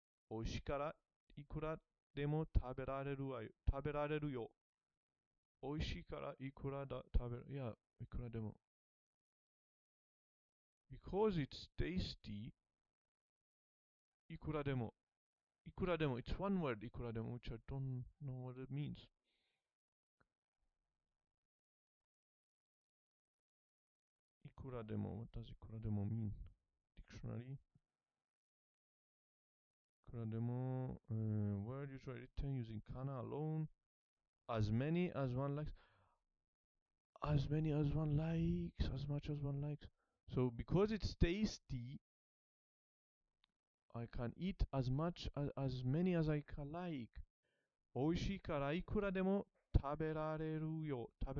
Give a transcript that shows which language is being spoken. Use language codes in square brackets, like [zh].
[ja] 美味しいからいくらでも食べられるよ。美味しいからいくらだ食べる。いや、いくらでも。 [en] Because it's tasty, いくらでも。 It's one word, いくらでも, which I don't know what it means. いくらでも, what does いくらでも mean? Dictionary. いくらでも, word usually written using kana alone. As many as one likes. As many as one likes. As much as one likes. So because it's tasty, I can eat as many as I can like. [ja] 美味しいからいくらでも食べられるよ。